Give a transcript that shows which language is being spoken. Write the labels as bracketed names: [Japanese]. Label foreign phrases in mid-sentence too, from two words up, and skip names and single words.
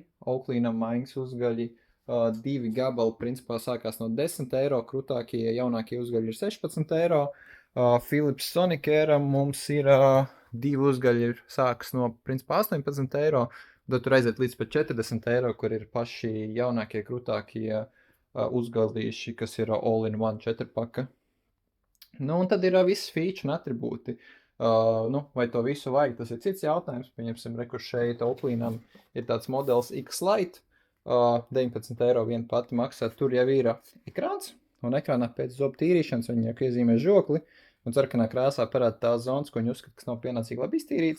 [Latvian] Oakley'am maiņas uzgaļi 2 gabali principā sākās no 10 eiro, krūtākie, jaunākie uzgaļi ir 16 eiro. Philips Sonicare mums ir 2 uzgaļi sākas no principā 18 eiro. Tad tur aiziet līdz pat 40 eiro, kur ir paši jaunākie, krūtākie uzgalīši, kas ir [English] all-in-one [Latvian] 4-paka. Un tad ir visi feature un atribūti. Vai to visu vajag, tas ir cits jautājums. Pieņemsim, kur šeit Oakley'am ir tāds modelis X-Lite, 19 eiro viena pati maksā. Tur jau ir ekrāns, un ekrānā pēc zobu tīrīšanas viņi jau iezīmē žokli, un sarkanā krāsā parāda tās zonas, ko viņi uzskata, kas nav pienācīgi labi iztīrīts.